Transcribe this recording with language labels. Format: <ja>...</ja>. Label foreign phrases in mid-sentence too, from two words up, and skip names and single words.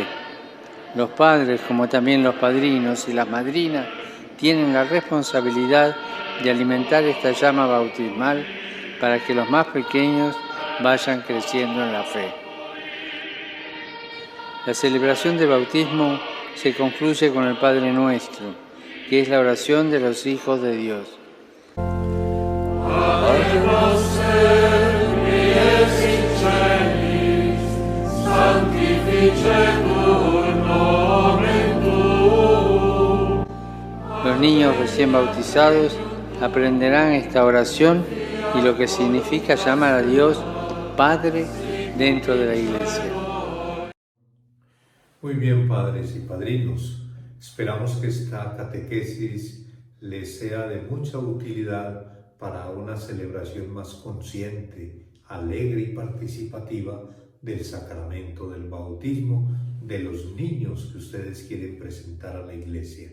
<es>Los padres, como también los padrinos y las madrinas, tienen la responsabilidad de alimentar esta llama bautismal para que los más pequeños vayan creciendo en la fe. La celebración del bautismo se concluye con el Padre Nuestro, que es la oración de los hijos de Dios.</es> <la>Padre noster, qui es in celis, sanctificetur nomen tuum.</la> <es>Los niños recién bautizados aprenderán esta oración y lo que significa llamar a Dios Padre dentro de la Iglesia. Muy bien, padres y padrinos. Esperamos que esta catequesis les sea de mucha utilidad para una celebración más consciente, alegre y participativa del sacramento del bautismo de los niños que ustedes quieren presentar a la Iglesia.</es>